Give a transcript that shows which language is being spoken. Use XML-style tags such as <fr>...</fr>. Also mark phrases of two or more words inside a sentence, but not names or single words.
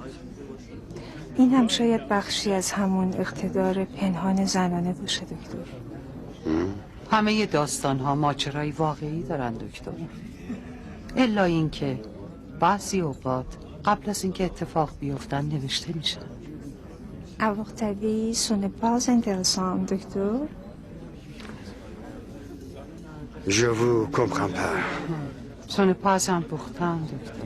<fa>این هم شاید بخشی از همون اقتدار پنهان زنانه باشه دکتر. همه داستان ها ماجرای واقعی دارن دکتر، الا اینکه بعضی اوقات قبل از اینکه اتفاق بیفتن نوشته میشن.</fa> <fr>À votre avis, ce n'est pas intéressant, docteur? Je vous comprends pas. Ce n'est pas important, docteur.</fr>